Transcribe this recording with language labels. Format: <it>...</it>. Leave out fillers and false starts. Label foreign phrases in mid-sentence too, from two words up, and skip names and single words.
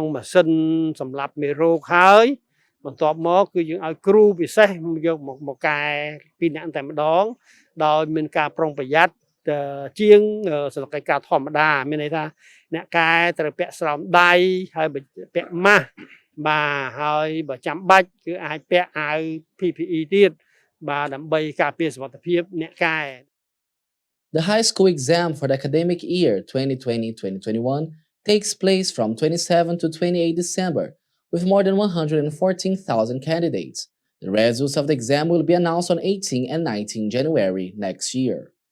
<km>ម៉ាស៊ីនសម្រាប់មេរោគហើយបន្ទាប់មកគឺយើងឲ្យគ្រូពិសេសយកមកកែពីអ្នកតែម្ដងដោយមានការប្រុងប្រយ័ត្នជាងសិលកិច្ចការធម្មតាមានន័យថាអ្នកកែត្រូវពាក់ស្រោមដៃហើយពាក់ម៉ាស់បាទហើយបើចាំបាច់គឺអាចពាក់អាវ PPE ទៀតបាទដើម្បីការពារសុវត្ថិភាពអ្នកកែ</km> <en>The high school exam for the academic year 2020-2021 takes place from 27 to 28 December, with more than 114,000 candidates. The results of the exam will be announced on 18 and 19 January next year.</en>